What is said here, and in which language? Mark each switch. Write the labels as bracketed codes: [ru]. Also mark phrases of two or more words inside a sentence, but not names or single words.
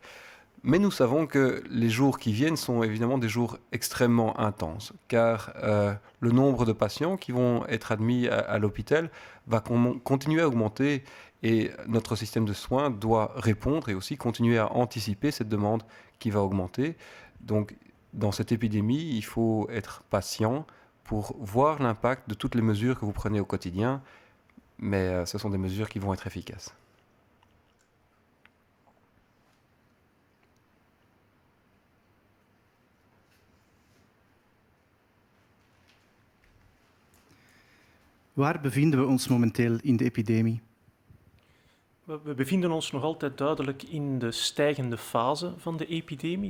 [fr] Mais nous savons que les jours qui viennent sont évidemment des jours extrêmement intenses, car le nombre de patients qui vont être admis à l'hôpital va continuer à augmenter et notre système de soins doit répondre et aussi continuer à anticiper cette demande qui va augmenter. Donc, dans cette épidémie, il faut être patient pour voir l'impact de toutes les mesures que vous prenez au quotidien, mais ce sont des mesures qui vont être efficaces. [nl] Waar bevinden we ons momenteel in de epidemie? We bevinden ons nog altijd duidelijk in de stijgende fase van de epidemie.